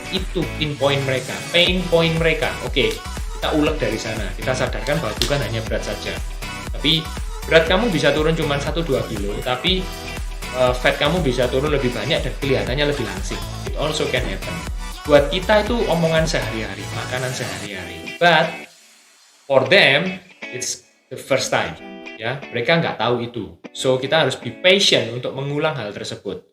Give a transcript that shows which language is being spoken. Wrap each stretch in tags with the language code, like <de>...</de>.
<id>Itu pain point mereka. Oke, kita uleg dari sana. Kita sadarkan bahwa bukan hanya berat saja. Tapi berat kamu bisa turun cuma 1-2 kilo, tapi fat kamu bisa turun lebih banyak dan kelihatannya lebih langsing.</id> <en>It also can happen.</en> <id>Buat kita itu omongan sehari-hari, makanan sehari-hari.</id> <en>But for them, it's the first time.</en> <id>Ya, mereka nggak tahu itu. So kita harus</id> <en>be patient</en> <id>untuk mengulang hal tersebut.</id>